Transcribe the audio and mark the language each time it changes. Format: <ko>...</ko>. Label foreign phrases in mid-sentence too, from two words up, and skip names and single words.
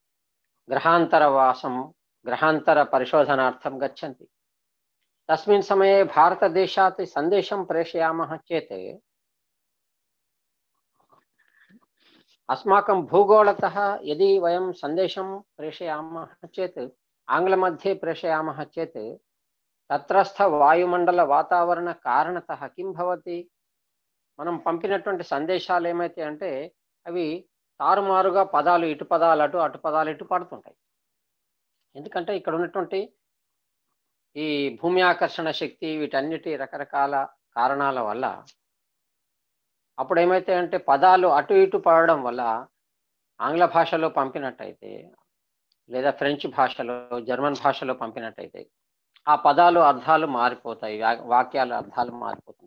<sa>ग्रहान्तरपरिशोधनार्थं गच्छन्ति, तस्मिन् समये भारतदेशात् सन्देशं प्रेषयामः चेत् अस्माकं भूगोलतः यदि वयं सन्देशं प्रेषयामः चेत्, आङ्ग्लमध्ये प्रेषयामः चेत् तत्रस्थ वायुमण्डल वातावरण कारणतः किं भवति?</sa> <te>మనం పంపినటువంటి సందేశాలు ఏమైతే అంటే అవి తారుమారుగా పదాలు ఇటు పదాలు అటు, అటు పదాలు ఇటు పడుతుంటాయి. ఎందుకంటే ఇక్కడ ఉన్నటువంటి ఈ భూమి ఆకర్షణ శక్తి వీటన్నిటి రకరకాల కారణాల వల్ల అప్పుడు ఏమైతే అంటే పదాలు అటు ఇటు పడడం వల్ల ఆంగ్ల భాషలో పంపినట్టయితే లేదా ఫ్రెంచ్ భాషలో, జర్మన్ భాషలో పంపినట్టయితే ఆ పదాలు అర్థాలు మారిపోతాయి, వాక్యాల అర్థాలు మారిపోతుంటాయి.</te>